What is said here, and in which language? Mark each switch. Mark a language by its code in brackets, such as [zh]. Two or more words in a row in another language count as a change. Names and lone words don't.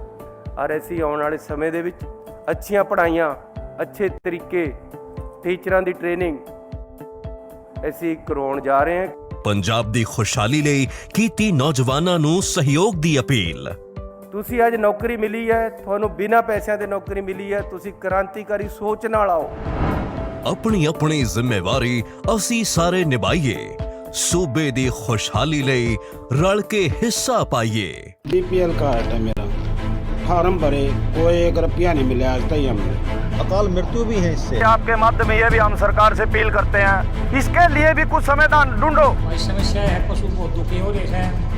[pa] ਔਰ ਅਸੀਂ ਆਉਣ ਵਾਲੇ ਸਮੇਂ ਦੇ ਵਿੱਚ ਅੱਛੀਆਂ ਪੜ੍ਹਾਈਆਂ, ਅੱਛੇ ਤਰੀਕੇ, ਟੀਚਰਾਂ ਦੀ ਟ੍ਰੇਨਿੰਗ ਅਸੀਂ ਕਰਵਾਉਣ ਜਾ ਰਹੇ ਹਾਂ। ਪੰਜਾਬ ਦੀ ਖੁਸ਼ਹਾਲੀ ਲਈ ਕੀਤੀ ਨੌਜਵਾਨਾਂ ਨੂੰ ਸਹਿਯੋਗ ਦੀ ਅਪੀਲ। ਤੁਸੀਂ ਅੱਜ ਨੌਕਰੀ ਮਿਲੀ ਹੈ, ਤੁਹਾਨੂੰ ਬਿਨਾਂ ਪੈਸਿਆਂ ਦੇ ਨੌਕਰੀ ਮਿਲੀ ਹੈ, ਤੁਸੀਂ ਕ੍ਰਾਂਤੀਕਾਰੀ ਸੋਚ ਨਾਲ ਆਓ। ਆਪਣੀ ਆਪਣੀ ਜ਼ਿੰਮੇਵਾਰੀ ਅਸੀਂ ਸਾਰੇ ਨਿਭਾਈਏ, ਸੂਬੇ ਦੀ ਖੁਸ਼ਹਾਲੀ ਲਈ ਰਲ ਕੇ ਹਿੱਸਾ ਪਾਈਏ। [hi] बीपीएल कार्ड है मेरा, फार्म भरे, कोई 1 रुपया नहीं मिला आज तक हमें। अकाल मृत्यु भी है इससे। आपके माध्यम ये भी हम सरकार से अपील करते हैं, इसके लिए भी कुछ समाधान ढूंढो। समस्या है, पशु बहुत दुखी हो रहे हैं।